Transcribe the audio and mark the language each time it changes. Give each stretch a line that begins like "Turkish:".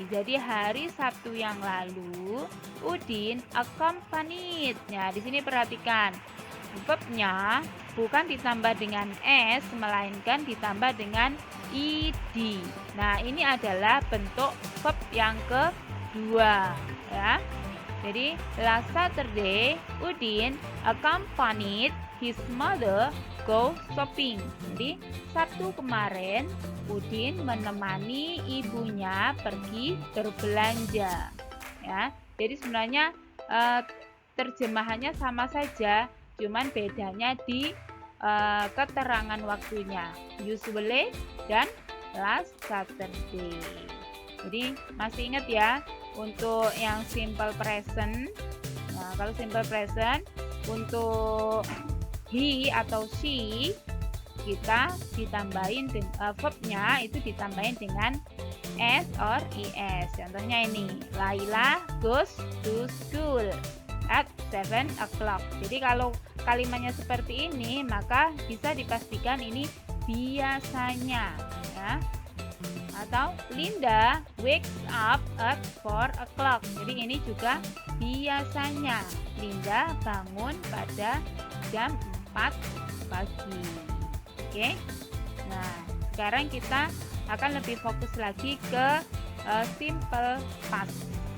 Indonesian: Jadi hari Sabtu yang lalu, Udin
English: accompanied.
Indonesian: Nah, di sini perhatikan verbnya bukan ditambah dengan s, melainkan ditambah dengan id. Nah, ini adalah bentuk verb yang kedua ya. Jadi
English: last Saturday Udin accompanied his mother go shopping.
Indonesian: Jadi Sabtu kemarin Udin menemani ibunya pergi berbelanja ya. Jadi sebenarnya terjemahannya sama saja, cuman bedanya di keterangan waktunya, usually dan
English: last Saturday.
Indonesian: Jadi masih ingat ya untuk yang simple present. Nah, kalau simple present untuk he atau she kita ditambahin verbnya itu ditambahin dengan s or es. Contohnya ini,
English: Laila goes to school at 7 o'clock.
Indonesian: Jadi kalau kalimatnya seperti ini, maka bisa dipastikan ini biasanya ya.
English: Atau Linda wakes up at 4 o'clock.
Indonesian: Jadi ini juga biasanya Linda bangun pada jam 4 pagi. Oke. Nah, sekarang kita akan lebih fokus lagi ke simple past.